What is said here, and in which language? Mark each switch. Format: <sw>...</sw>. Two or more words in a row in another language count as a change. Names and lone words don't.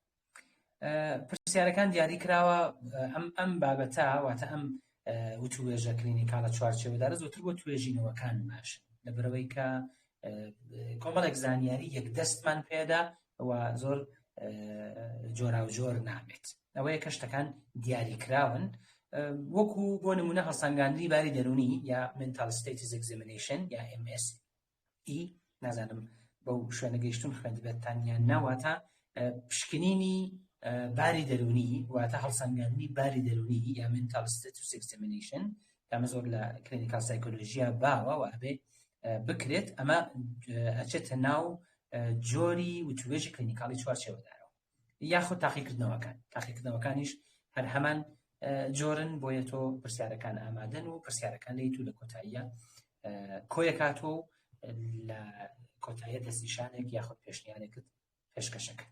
<ckb>پرسیارەکان دیاری کراوە. ئەم بابەتە واتە ئەم وتوێژە کلینیکاڵە چوارچێوەدارە زۆرتر بۆ توێژینەوەکان باشن، لەبەرەوەی کە کۆمەڵێک زانیاری یەکدەستمان پێدا و زۆر جۆرا و جۆر نابێت. ئەوەیە کە شتەکان دیاری کراون، وەکو بۆ نمونە هەڵسەنگاندنی باری دەرونی یا</ckb> <en>mental status examination</en> <ckb>یا MSE، نازانم بەو شوێنە گەیشتون خوێندبێتتان یان ناواتە پشکنینی باری دەرونی، واتە هەڵسەنگاندنی باری دەرونی یا</ckb> <en>mental status examination،</en> <ckb>ئەمە زۆر لە کلینیکال سایکۆلۆژیا باوە و ئەبێ بکرێت. ئەمە ئەچێتە ناو جۆری وتوێژی کلینیکاڵی چوارچێوەدارەوە. یاخود تاقیکردنەوەکانیش هەر هەمان جۆرن، بۆیە تۆ پرسیارەکان ئامادەن و پرسیارەکان لەی تو لە کۆتاییە کۆیەکاتۆ لە کۆتاییە دەستنیشانێک یاخود پێشنیارێکت پێشکەشەکەت.</ckb>